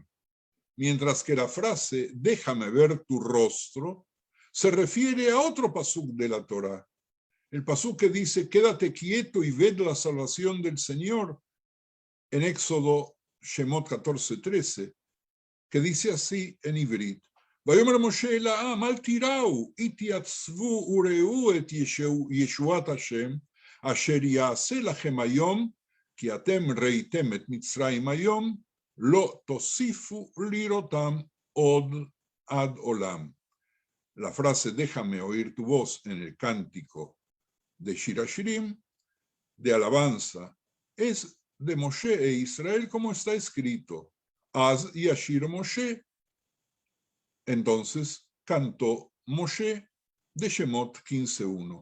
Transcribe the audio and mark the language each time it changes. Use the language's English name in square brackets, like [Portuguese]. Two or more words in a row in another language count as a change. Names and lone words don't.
[Spanish] Mientras que la frase, déjame ver tu rostro, se refiere a otro pasuk de la Torá. El pasuk que dice, quédate quieto y ved la salvación del Señor, en Éxodo Shemot 14:13, que dice así en Ivrit, [Hebrew] ויאמר משה אל העם, אל תיראו, התייצבו וראו את ישועת השם, אשר יעשה לכם היום, כי אתם ראיתם את מצרים היום, לא תוסיפו לראותם עוד עד עולם. [Spanish] La frase déjame oír tu voz en el cántico de Shir Hashirim, de alabanza, es de Moshe e Israel como está escrito. [Hebrew] אז ישיר משה. [Spanish] Entonces cantó Moshe de Shemot 15:1.